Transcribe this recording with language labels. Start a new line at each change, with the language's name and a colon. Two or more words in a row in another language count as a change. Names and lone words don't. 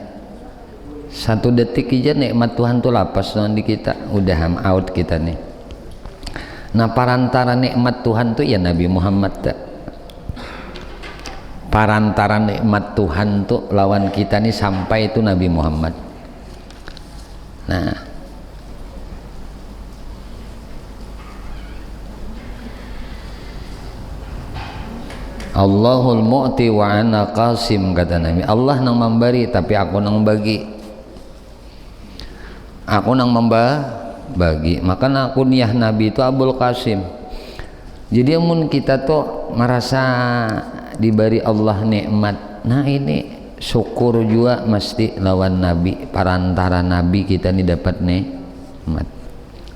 Banjar: Satu detik aja nikmat Tuhan tuh lapas lawan di kita, udah out kita nih. Nah parantara nikmat Tuhan tuh ya Nabi Muhammad tak. Parantara nikmat Tuhan tuh lawan kita nih sampai itu Nabi Muhammad.
Arabic: Nah الله المعطي وأنا قاسم,
Banjar: kata Nabi. Allah nang memberi tapi aku nang bagi. Aku nang membagi. Maka kunyah Nabi itu Abul Qasim. Jadi amun kita tuh merasa diberi Allah nikmat, nah ini syukur juga mesti lawan Nabi, parantara Nabi kita nih dapat nikmat.